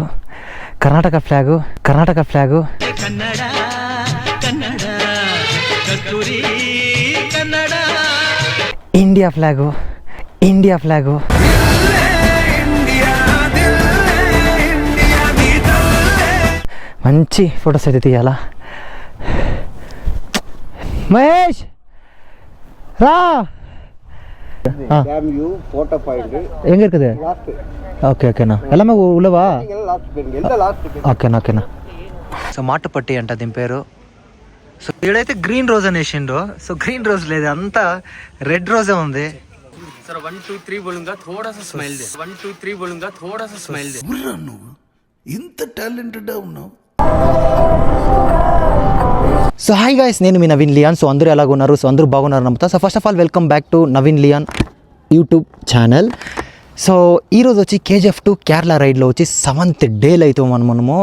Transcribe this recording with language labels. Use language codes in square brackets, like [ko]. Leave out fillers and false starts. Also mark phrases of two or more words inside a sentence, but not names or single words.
[te] కర్ణాటక ఫ్లాగు, ఇండియా ఫ్లాగు, మంచి ఫొటోస్ అయితే తీయాలా. మహేష్ రా, [ta] எங்க இருக்குது? ఓకేనా எல்லாமே உள்ளவா? [te] ఓకేనా. సో మాటుపట్టి అంట దీని పేరు. సో ఇక్కడైతే [en] green rose [te] అని వేసిండు. సో [en] green rose [te] లేదు, అంతా [en] red rose [te] ఉంది. [hi] सर 1 2 3 बोलूंगा, थोड़ा सा स्माइल दे. 1 2 3 बोलूंगा, थोड़ा सा स्माइल दे. [te] నువ్వు ఇంత టాలెంటెడ్ ఉన్నావు. సో [en] hi guys, [te] నేను మీ నవీన్ లియాన్. సో అందరూ ఎలాగున్నారు? సో అందరూ బాగున్నారు నమ్ముతా. సో [en] first of all welcome back to [te] నవీన్ లియాన్ [en] YouTube channel. [te] సో ఈరోజు వచ్చి KGF2 కేరళ రైడ్లో వచ్చి 7th డేలో అయితే మనము.